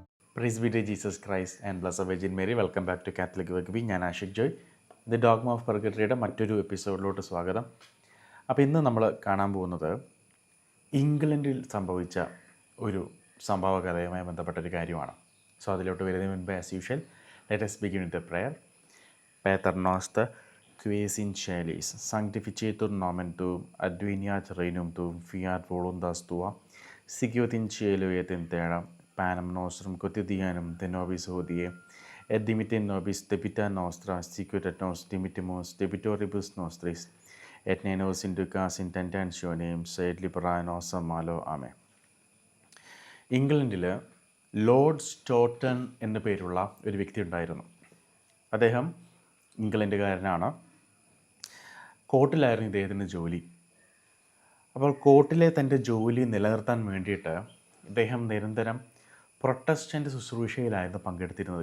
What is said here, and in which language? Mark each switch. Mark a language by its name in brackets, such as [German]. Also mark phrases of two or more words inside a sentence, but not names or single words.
[English] Praise be to Jesus Christ and Blessed Virgin Mary. Welcome back to Catholic Wegby. ഞാൻ ആഷിക് ജോയ്. [Malayalam] ദി ഡോഗ്മ ഓഫ് പെർഗട്ടറിയുടെ മറ്റൊരു എപ്പിസോഡിലോട്ട് സ്വാഗതം. അപ്പോൾ ഇന്ന് നമ്മൾ കാണാൻ പോകുന്നത് ഇംഗ്ലണ്ടിൽ സംഭവിച്ച ഒരു സംഭവ കഥയുമായി ബന്ധപ്പെട്ടൊരു കാര്യമാണ്. [English] സോ [Malayalam] അതിലോട്ട് വരുന്നതിന് മുൻപ് [English] as usual let us begin with the prayer. [Latin] Pater noster, qui es in caelis, sanctificetur nomen tuum, adveniat regnum tuum, fiat voluntas tua, sicut in cielo et in terra. Panem nostrum quotidianum de nobis hodie, et dimitte nobis debita nostra, sicut et nos dimittimus debitoribus nostris, et ne nos inducas in tentationem, sed libera nos a malo. Amen. [Malayalam] ഇംഗ്ലണ്ടിൽ ലോർഡ് സ്റ്റോട്ടൺ എന്ന പേരുള്ള ഒരു വ്യക്തി ഉണ്ടായിരുന്നു. അദ്ദേഹം ഇംഗ്ലണ്ടുകാരനാണ്. കോർട്ടിലായിരുന്നു ഇദ്ദേഹത്തിൻ്റെ ജോലി. അപ്പോൾ കോർട്ടിലെ തൻ്റെ ജോലി നിലനിർത്താൻ വേണ്ടിയിട്ട് ഇദ്ദേഹം നിരന്തരം പ്രൊട്ടസ്റ്റൻ്റ് ശുശ്രൂഷയിലായിരുന്നു പങ്കെടുത്തിരുന്നത്.